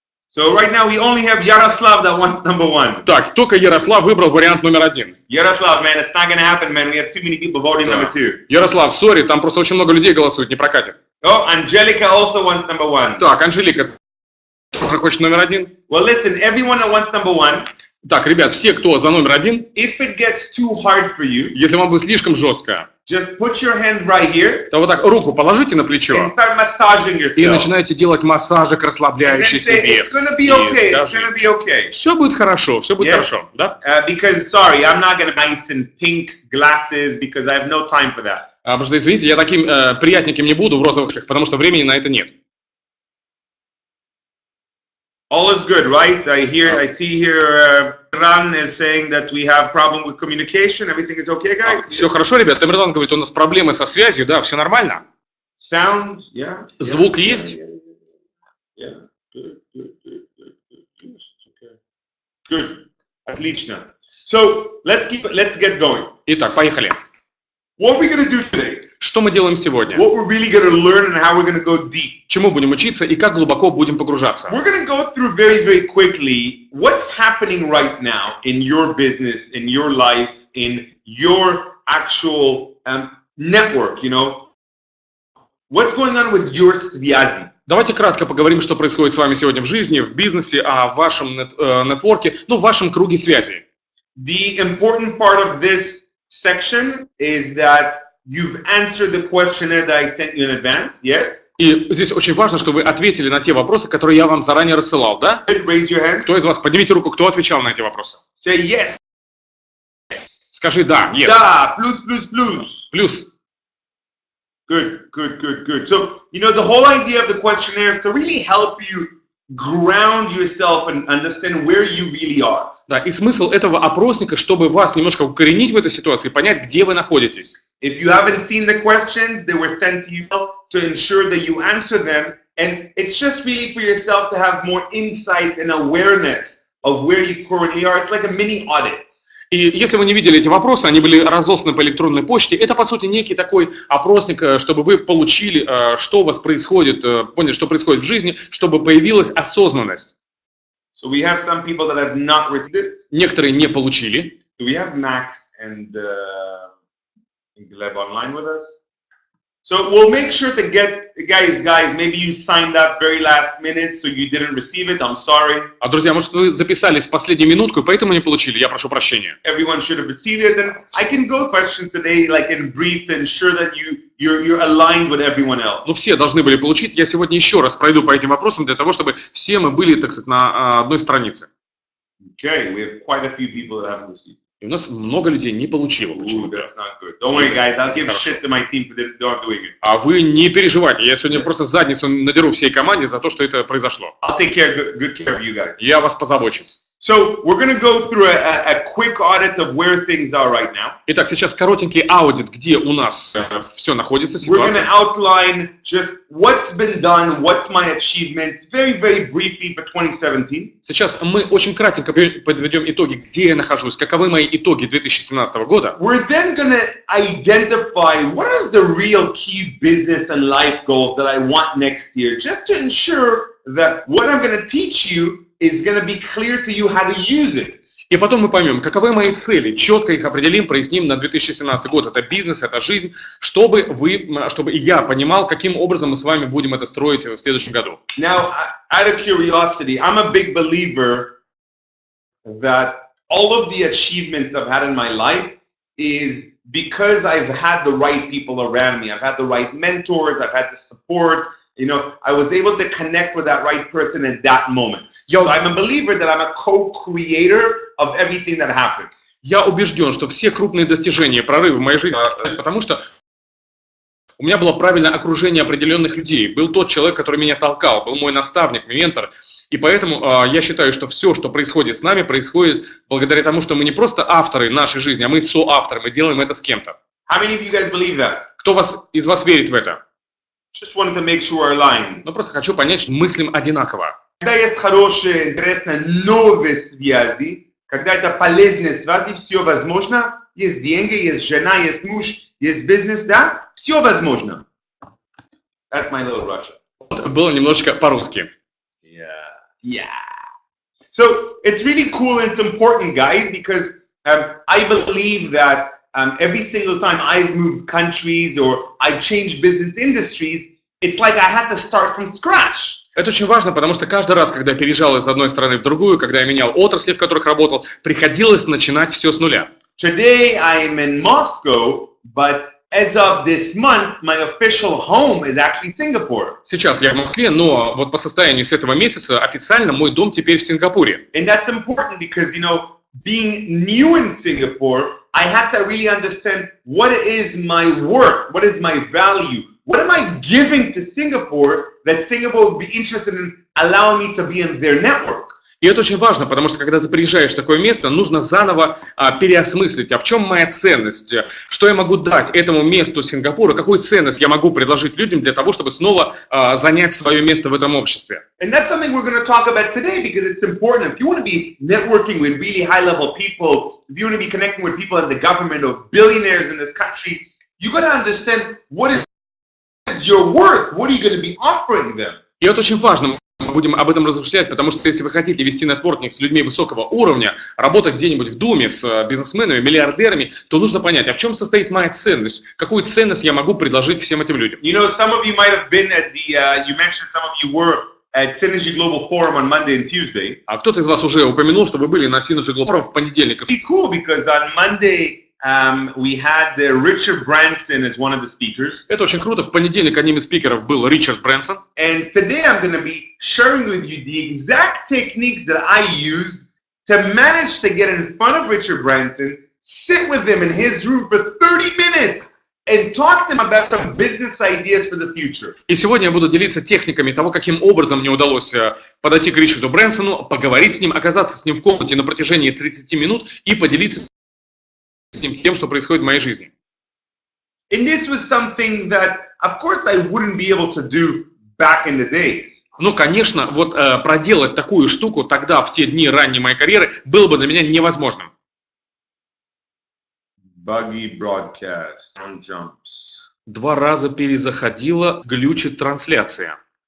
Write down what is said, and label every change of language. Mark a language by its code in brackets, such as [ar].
[en] So right now we only have Yaroslav that wants number one. [ru] Так, только Ярослав выбрал вариант номер 1. [en] Yaroslav, man, it's not going to happen, man. We have too many people voting number two. [ru] Ярослав, сори, там просто очень много людей голосуют, не прокатит. [en] Oh, Angelica also wants number one. [ru] Так, Анжелика тоже хочет номер 1. [en] Well, listen, everyone that wants number one, [ru] Так, ребят, все, кто за номер 1, [en] if it gets too hard for you, [ru] если вам будет слишком жестко, [en] just put your hand right here [ru] то вот так руку положите на плечо [en] and start massaging [ru] и [en] yourself. [ru] начинайте делать массажик, [en] And [ru] расслабляющий [en] then say, [ru] себе. [en] it's going to be okay, it's going to be okay. [ru] Все будет хорошо, все будет [en] Yes. [ru] хорошо, да? [en] Because, sorry, I'm not going to nice in pink glasses because I have no time for that. [ru] Потому что, извините, я таким приятненьким не буду в розовых, потому что времени на это нет. [en] All is good, right? I see here, Ran is saying that we have problem with communication. Everything is okay, guys? [ru] Все хорошо, ребят. Тамерлан говорит, у нас проблемы со связью, да, все нормально. [en] Sound, yeah. [ru] Звук есть? [en] Yeah. Good. [ru] Отлично. [en] So, let's get going. [ru] Итак, поехали. [en] What are we going to do today? [ru] Что мы делаем сегодня? [en] What we're really going to learn and how we're going to go deep. [ru] Чему будем учиться и как глубоко будем погружаться? [en] We're going to go through very, very quickly what's happening right now in your business, in your life, in your actual network, you know. What's going on with your [ru] связи? Давайте кратко поговорим, что происходит с вами сегодня в жизни, в бизнесе, в вашем нетворке, ну, в вашем круге связи. [en] The important part of this section is that you've answered the questionnaire that I sent you in advance, yes? [ru] И здесь очень важно, чтобы вы ответили на те вопросы, которые я вам заранее рассылал, да? [en] Raise your hand. [ru] Кто из вас? Поднимите руку, кто отвечал на эти вопросы. [en] Say yes. [ru] Скажи да, [en] yes. [ru] Да, плюс. Плюс. [en] Good. So, you know, the whole idea of the questionnaire is to really help you ground yourself and understand where you really are. [ru] Да, и смысл этого опросника, чтобы вас немножко укоренить в этой ситуации, понять, где вы находитесь. [en] If you haven't seen the questions, they were sent to you to ensure that you answer them. And it's just really for yourself to have more insights and awareness of where you currently are. It's like a mini audit. [ru] И если вы не видели эти вопросы, они были разосланы по электронной почте, это, по сути, некий такой опросник, чтобы вы получили, что у вас происходит, поняли, что происходит в жизни, чтобы появилась осознанность. [en] So we have some people that have not received it. [ru] Некоторые не получили. [en] Do we have Max and Gleb online with us? So we'll make sure to get, guys, maybe you signed up very last minute, so you didn't receive it, I'm sorry. [ru] А, друзья, может, вы записались в последнюю минутку, и поэтому не получили, я прошу прощения. [en] Everyone should have received it, and I can go questions today, like in brief, to ensure that you're aligned with everyone else. [ru] Ну, все должны были получить, я сегодня еще раз пройду по этим вопросам, для того, чтобы все мы были, так сказать, на одной странице. [en] Okay, we have quite a few people that haven't received. [ru] И у нас много людей не получило почему-то. [en] That's not good. Don't worry, guys. I'll give shit to my team for not doing it. [ru] А вы не переживайте. Я сегодня просто задницу надеру всей команде за то, что это произошло. [en] I'll take good care of you guys. [ru] Я вас позабочусь. [en] So we're going to go through a quick audit of where things are right now. [ru] Итак, сейчас коротенький аудит, где у нас все находится, [en] We're going to [ru] ситуация. [en] outline just what's been done, what's my achievements, very briefly for 2017. [ru] Сейчас мы очень кратенько подведем итоги, где я нахожусь, каковы мои итоги 2017 года. [en] We're then going to identify what is the real key business and life goals that I want next year, just to ensure that what I'm going to teach you is going to be clear to you how to use it. [ru] И потом мы поймем, каковы мои цели, четко их определим, проясним на 2017 год. Это бизнес, это жизнь, чтобы и я понимал, каким образом мы с вами будем это строить в следующем году. [en] Now, out of curiosity, I'm a big believer that all of the achievements I've had in my life is because I've had the right people around me. I've had the right mentors, I've had the support. You know, I was able to connect with that right person at that moment. So I'm a believer that I'm a co-creator of everything that happens. [ru] Я убежден, что все крупные достижения, прорывы в моей жизни, потому что у меня было правильное окружение определенных людей. Был тот человек, который меня толкал, был мой наставник, ментор. И поэтому я считаю, что все, что происходит с нами, происходит благодаря тому, что мы не просто авторы нашей жизни, а мы соавторы, мы делаем это с кем-то. [en] How many of you guys believe that? [ru] Кто из вас верит в это? [en] Just wanted to make sure we're aligned. [ru] Ну, просто хочу понять, что мыслим одинаково. Когда есть хорошие, интересные, новые связи, когда это полезные связи, все возможно. Есть деньги, есть жена, есть муж, есть бизнес, да? Все возможно. [en] That's my little Russian. [ru] Было немножечко по-русски. [en] Yeah. So it's really cool and it's important, guys, because I believe that every single time I've moved countries or I've changed business industries, it's like I had to start from scratch. [ru] Это очень важно, потому что каждый раз, когда я переезжал из одной страны в другую, когда я менял отрасли, в которых работал, приходилось начинать все с нуля. [en] Today I'm in Moscow, but as of this month, my official home is actually Singapore. [ru] Сейчас я в Москве, но вот по состоянию с этого месяца официально мой дом теперь в Сингапуре. [en] And that's important because, you know, being new in Singapore, I had to really understand what is my worth, what is my value, what am I giving to Singapore that Singapore would be interested in allowing me to be in their network. [ru] И это очень важно, потому что когда ты приезжаешь в такое место, нужно заново переосмыслить, а в чем моя ценность, что я могу дать этому месту Сингапура, какую ценность я могу предложить людям для того, чтобы снова занять свое место в этом обществе. [en] And that's something we're going to talk about today because it's important. If you want to be networking with really high-level people, if you want to be connecting with people in the government or billionaires in this country, you got to understand what is your worth, what are you going to be offering them. [ru] И это очень важно. мы будем об этом размышлять, потому что если вы хотите вести нетворкинг с людьми высокого уровня, работать где-нибудь в Думе с бизнесменами, миллиардерами, то нужно понять, а в чем состоит моя ценность, какую ценность я могу предложить всем этим людям. [en] You know, some of you might have been at the, you mentioned some of you were at Synergy Global Forum on Monday and Tuesday. [ru] А кто-то из вас уже упомянул, что вы были на Synergy Global Forum в понедельник. [en] It's cool because on Monday we had Richard Branson as one of the speakers. [ru] Это очень круто. В понедельник одним из спикеров был Ричард Брэнсон. [en] And today I'm going to be sharing with you the exact techniques that I used to manage to get in front of Richard Branson, sit with him in his room for 30 minutes and talk to him about some business ideas for the future. [ru] И сегодня я буду делиться техниками того, каким образом мне удалось подойти к Ричарду Брэнсону, поговорить с ним, оказаться с ним в комнате на протяжении 30 минут и поделиться с ним тем, что происходит в моей жизни. [en] And this was something that, of course, I wouldn't be able to do back in the days. [ru] Ну, конечно, вот проделать такую штуку тогда, в те дни ранней моей карьеры, было бы для меня невозможным. [en] Buggy broadcast, sound jumps. [ru] 2 раза перезаходила, глючит трансляция.